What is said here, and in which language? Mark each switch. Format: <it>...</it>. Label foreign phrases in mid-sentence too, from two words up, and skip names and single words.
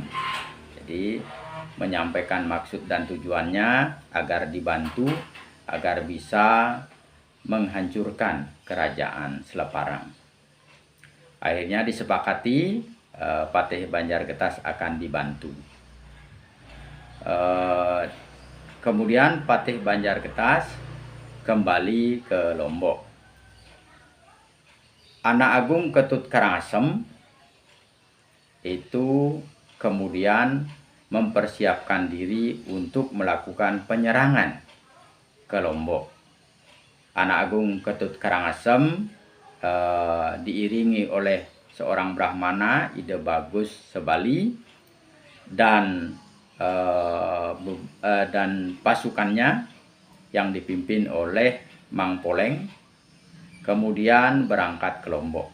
<id>Jadi menyampaikan maksud dan tujuannya agar dibantu agar bisa menghancurkan kerajaan Sleparang. Akhirnya disepakati Patih Banjargetas akan dibantu. Kemudian Patih Banjargetas kembali ke Lombok. Anak Agung Ketut Karangasem itu kemudian mempersiapkan diri untuk melakukan penyerangan ke Lombok. Anak Agung Ketut Karangasem diiringi oleh seorang Brahmana, Ide Bagus Sebali, dan pasukannya yang dipimpin oleh Mang Poleng, kemudian berangkat ke Lombok.</id>